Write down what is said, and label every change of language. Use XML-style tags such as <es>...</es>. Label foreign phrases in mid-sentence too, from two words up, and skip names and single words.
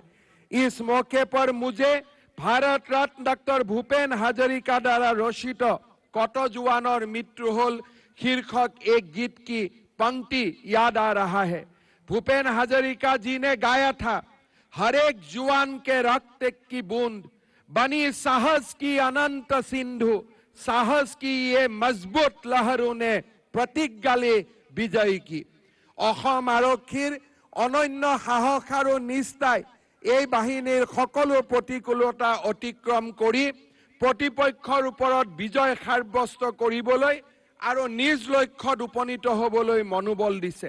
<hi>इस मौके पर मुझे भारत रत्न डॉक्टर भूपेन हाजरिका द्वारा रचित कत जवानों मृत्यु होल शीर्षक एक गीत की पंक्ति याद आ रहा है। भूपेन हाजरिका जी ने गाया था, हर एक जवान के रक्त की बूंद बनी साहस की अनंत सिंधु, साहस की ये मजबूत लहरों ने प्रतिज्ञा ले विजयी की।</hi> <as>অসম আৰক্ষীৰ অনন্য সাহস আৰু নিষ্ঠাই এই বাহিনীৰ সকলো প্ৰতিকূলতা অতিক্ৰম কৰি প্ৰতিপক্ষৰ ওপৰত বিজয় সাব্যস্ত কৰিবলৈ আৰু নিজ লক্ষ্যত উপনীত হ'বলৈ মনোবল দিছে।</as>